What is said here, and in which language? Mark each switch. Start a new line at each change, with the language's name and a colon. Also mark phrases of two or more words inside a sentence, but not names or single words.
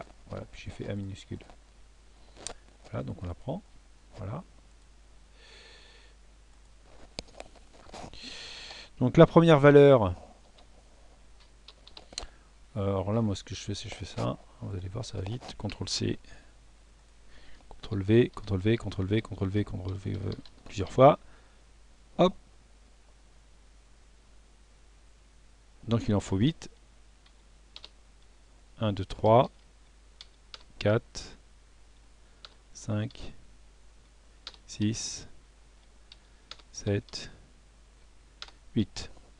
French: Voilà, puis j'ai fait A minuscule. Voilà, donc on la prend. Voilà. Donc la première valeur. Alors là, moi, ce que je fais, c'est que je fais ça. Vous allez voir, ça va vite. CTRL C, CTRL V, CTRL V, CTRL V, CTRL V, CTRL V, plusieurs fois. Hop. Donc il en faut 8. 1, 2, 3, 4, 5, 6, 7, 8.